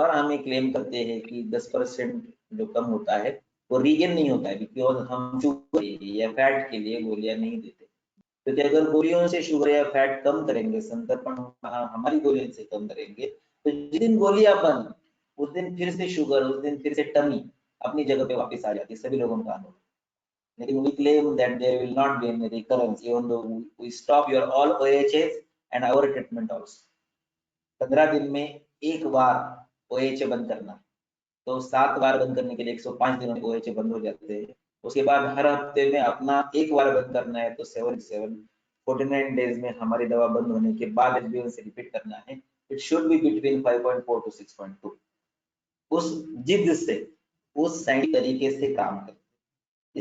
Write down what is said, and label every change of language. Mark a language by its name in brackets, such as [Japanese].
[Hindi] और हम ये क्लेम करते हैं कि 10% जो कम होता है वो रीगेन नहीं होता है, बिकॉज हम शुगर या फैट के लिए गोलियां नहीं देते। क्योंकि अगर गोलियों से शुगर या फैट कम करेंगे, संतर्पण हमारी गोलियों से कम करेंगे, तो जिस दिन गोलियां बंद उस दिन फिर से शुगर, उस दिन फिर से टमी अपनी जगह पे वापस आ जाती है सभी लोगों का अनुभव। [English] लेकिन we claim that there will not be any recurrence even though we stop your all OHS and our treatment also। [Hindi] 15 दिन में एक बार OHA बंद करना, तो 7 बार बंद करने के लिए 105 दिनों में OHA बंद हो जाते हैं। उसके बाद हर हफ्ते में अपना एक बार बंद करना है, तो 7 49 डेज में हमारी दवा बंद होने के बाद HbA1c रिपीट करना है, it should be between 5.4 to 6.2। उस जिद से, उस साइंटिफिक तरीके से काम करते।